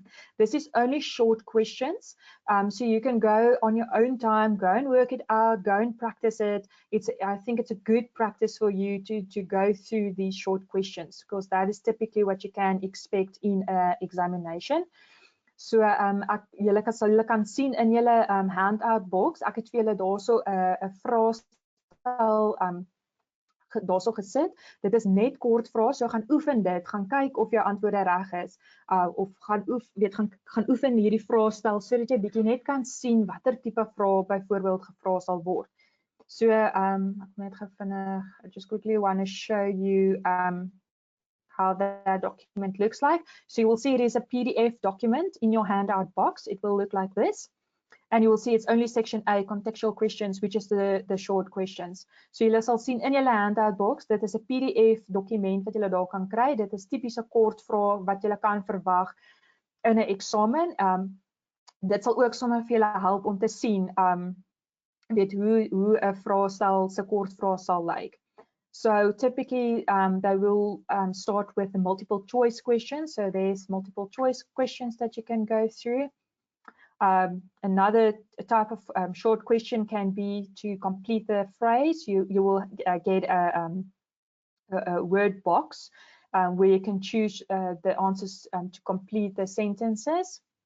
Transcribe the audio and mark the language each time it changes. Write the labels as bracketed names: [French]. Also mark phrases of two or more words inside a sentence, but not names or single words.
[English] This is only short questions, so you can go on your own time, go and work it out, go and practice it. I think it's a good practice for you to go through these short questions, because that is typically what you can expect in an examination. [Afrikaans] So julle kan sien in julle [English] handout box, [Afrikaans] ek het vir julle daarso 'n vraestel daarso gesit. Dit is net kort vrae, so gaan oefen dit, gaan kyk of jou antwoorde reg is, of gaan oefen hierdie vraestel sodat jy bietjie net kan sien watter tipe vrae byvoorbeeld gevra sal word. So ek net vinnig, [English] I just quickly want to show you how that document looks like. So you will see it is a PDF document in your handout box. It will look like this. And you will see it's only section A, contextual questions, which is the short questions. [Afrikaans] So julle sal sien in julle [English] handout box, [Afrikaans] dit is 'n PDF dokument wat julle daar kan kry. Dit is tipiese kort vrae wat julle kan verwag in 'n eksamen. Dit sal ook sommer vir julle help om te sien weet hoe 'n vraestel se kort vrae sal lyk. [English] So typically they will start with the multiple choice questions. So there's multiple choice questions that you can go through. Another type of short question can be to complete the phrase. You will get a word box where you can choose the answers to complete the sentences.